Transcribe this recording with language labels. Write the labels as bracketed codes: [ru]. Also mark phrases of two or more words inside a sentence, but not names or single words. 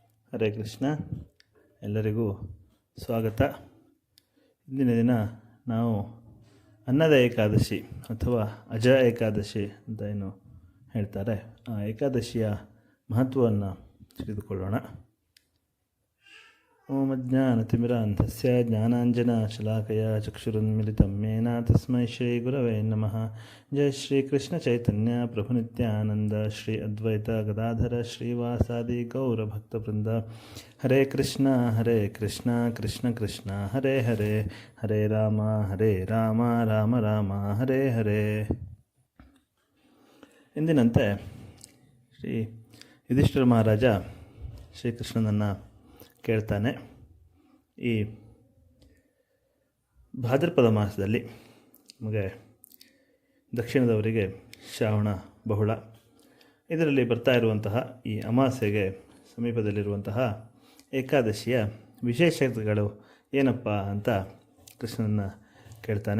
[kn] ಹರೇ ಕೃಷ್ಣ. ಎಲ್ಲರಿಗೂ ಸ್ವಾಗತ. ಇಂದಿನ ದಿನ ನಾವು ಅನ್ನದ ಏಕಾದಶಿ ಅಥವಾ ಅಜ ಏಕಾದಶಿ ಅಂತ ಏನು ಹೇಳ್ತಾರೆ, ಆ ಏಕಾದಶಿಯ ಮಹತ್ವವನ್ನು ತಿಳಿದುಕೊಳ್ಳೋಣ. [sa] ಓಂ ಅಜ್ಞಾನತಿಮಿರಾಂಧಸ್ಯ ಜ್ಞಾನಾಂಜನಶಲಾಕಯ ಚಕ್ಷುರುನ್ಮಿಲಿತಂ ಯೇನ ತಸ್ಮೈ ಶ್ರೀ ಗುರವೇ ನಮಃ. ಜಯ ಶ್ರೀ ಕೃಷ್ಣ ಚೈತನ್ಯ ಪ್ರಭು ನಿತ್ಯಾನಂದ ಶ್ರೀ ಅದ್ವೈತ ಗದಾಧರ ಶ್ರೀವಾಸಾದಿ ಗೌರಭಕ್ತವೃಂದ. ಹರೇ ಕೃಷ್ಣ ಕೃಷ್ಣ ಕೃಷ್ಣ ಹರೇ ಹರೇ, ಹರೇ ರಾಮ ರಾಮ ರಾಮ ಹರೇ ಹರೇ. [kn] ಎಂದಿನಂತೆ ಶ್ರೀ ಯುಧಿಷ್ಠಿರ ಮಹಾರಾಜ ಶ್ರೀಕೃಷ್ಣನನ್ನು ಕೇಳ್ತಾನೆ. ಈ ಭಾದ್ರಪದ ಮಾಸದಲ್ಲಿ ನಮಗೆ ದಕ್ಷಿಣದವರಿಗೆ ಶ್ರಾವಣ ಬಹುಳ, ಇದರಲ್ಲಿ ಬರ್ತಾ ಇರುವಂತಹ ಈ ಅಮಾವಾಸ್ಯೆಗೆ ಸಮೀಪದಲ್ಲಿರುವಂತಹ ಏಕಾದಶಿಯ ವಿಶೇಷತೆಗಳು ಏನಪ್ಪ ಅಂತ ಕೃಷ್ಣನನ್ನು ಕೇಳ್ತಾನೆ.